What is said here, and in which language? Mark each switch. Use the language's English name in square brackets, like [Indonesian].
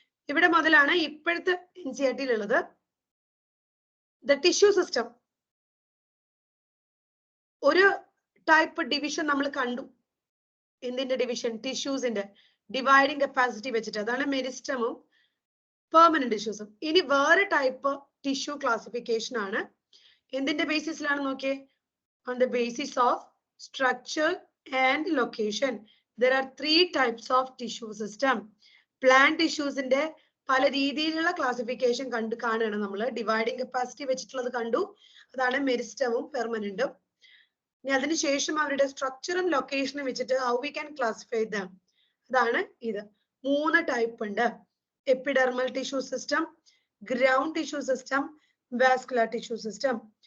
[Malayalam] ഇവിടെ മുതലാണ് ഇപ്പോഴത്തെ NCERT ഉള്ളത്. ദ ടിഷ്യൂ സിസ്റ്റം ഒരു ടൈപ്പ് ഡിവിഷൻ നമ്മൾ കണ്ടു. എന്തിന്റെ ഡിവിഷൻ? ടിഷ്യൂസിന്റെ ഡിവൈഡിങ് കപ്പാസിറ്റി വെച്ചിട്ട്. അതാണ് മെരിസ്റ്റമും പെർമനന്റ് ടിഷ്യൂസും. ഇനി വേറെ ടൈപ്പ് ടിഷ്യൂ ക്ലാസിഫിക്കേഷൻ ആണ്. എന്തിന്റെ ബേസിസിലാണ് നോക്കിയേ? [English] on the basis of structure and location. There are 3 types of tissue system. [Malayalam] Plant tissues ന്റെ പല രീതിയിലുള്ള ക്ലാസിഫിക്കേഷൻ കാണുകയാണ് നമ്മൾ. ഡിവൈഡിങ് കപ്പാസിറ്റി വെച്ചിട്ടുള്ളത് കണ്ടു, അതാണ് മെരിസ്റ്റമും പെർമനന്റും. ഇനി അതിനുശേഷം അവരുടെ സ്ട്രക്ചറും ലൊക്കേഷനും വെച്ചിട്ട് [English] how we can classify them, [Malayalam] അതാണ് ഇത്. 3 ടൈപ്പ് ഉണ്ട്: epidermal tissue system, ground tissue system, vascular tissue system.